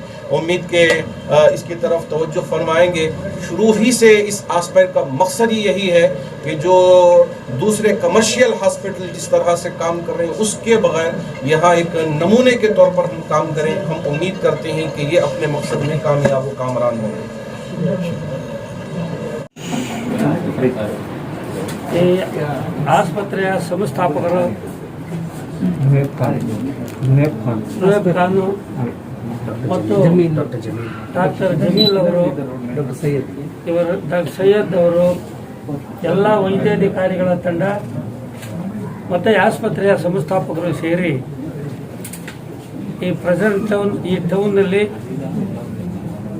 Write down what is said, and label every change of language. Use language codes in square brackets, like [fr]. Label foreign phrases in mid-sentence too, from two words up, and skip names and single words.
[hi] उम्मीद के इसकी तरफ तवज्जो फरमाएंगे। शुरू ही से इस आसपायर का मकसद ही यही है कि जो दूसरे कमर्शियल हॉस्पिटल जिस तरह से काम कर रहे हैं उसके बगैर यहाँ एक नमूने के तौर पर हम काम करें। हम उम्मीद करते हैं कि ये अपने मकसद में कामयाब व कामरान होंगे। [kn] ಈ ಆಸ್ಪತ್ರೆಯ ಸಂಸ್ಥಾಪಕರು ನುಯೇಬ್ ಖಾನು ಮತ್ತು ಡಾಕ್ಟರ್ ಜಮೀಲ್ ಅವರು, ಇವರು ಡಾಕ್ಟರ್ ಸೈಯದ್ ಅವರು, ಎಲ್ಲ ವೈದ್ಯಾಧಿಕಾರಿಗಳ ತಂಡ ಮತ್ತು ಆಸ್ಪತ್ರೆಯ ಸಂಸ್ಥಾಪಕರು ಸೇರಿ ಈ ಪ್ರೆಸೆಂಟ್ ಟೌನ್ನಲ್ಲಿ